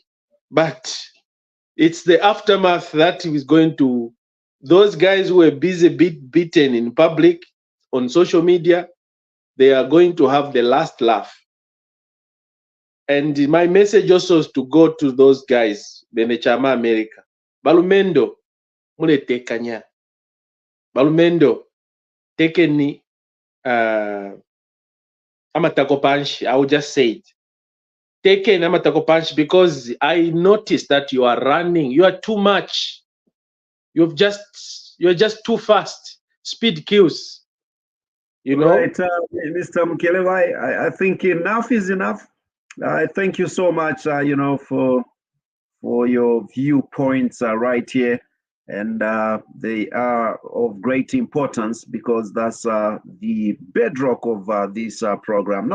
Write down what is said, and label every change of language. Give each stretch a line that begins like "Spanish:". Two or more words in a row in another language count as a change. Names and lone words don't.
English: But it's the aftermath that is going to, those guys who were busy beaten in public, on social media, they are going to have the last laugh. And my message also is to go to those guys, Benechama America.
Bemba: Balumendo, mule tekanya. Balumendo, tekeni amatakopanshi.
English: I will just say it.
Bemba: Teken amatakopanshi,
English: because I noticed that you are running. You are too much. You're just too fast. Speed kills. Right, Mr. Mkelewai, I think enough is enough. I thank you so much, for your viewpoints right here, and they are of great importance because that's the bedrock of this program.